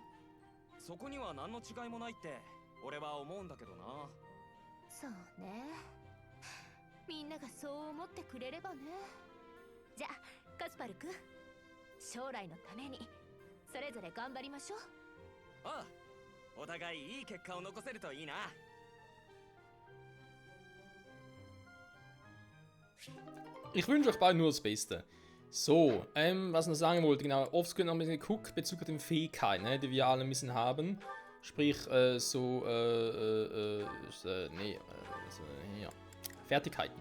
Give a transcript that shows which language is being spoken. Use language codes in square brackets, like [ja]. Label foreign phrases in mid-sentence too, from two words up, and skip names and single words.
[ja] そこには何の違いもないって俺は思うんだけどな。そうね、みんながそう思ってくれればね。じゃあカスパル君、将来のためにそれぞれ頑張りましょう。ああ、お互いいい結果を残せるといいな。 [de] Ich wünsche euch beiden nur das Beste. So, was ich noch sagen wollte, genau, offscreen noch ein bisschen geguckt bezüglich den Fähigkeiten, ne, die wir alle ein bisschen haben. Sprich, Fertigkeiten.